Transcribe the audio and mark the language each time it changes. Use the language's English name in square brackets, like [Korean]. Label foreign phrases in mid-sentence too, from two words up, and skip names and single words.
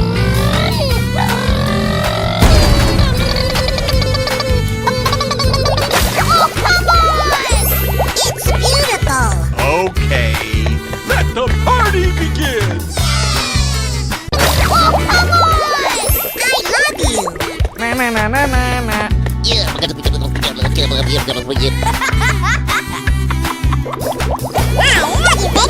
[English] Oh, come on! It's beautiful! Okay, let the party begin! Oh, come on! I love you! Na na na na na na. I love you,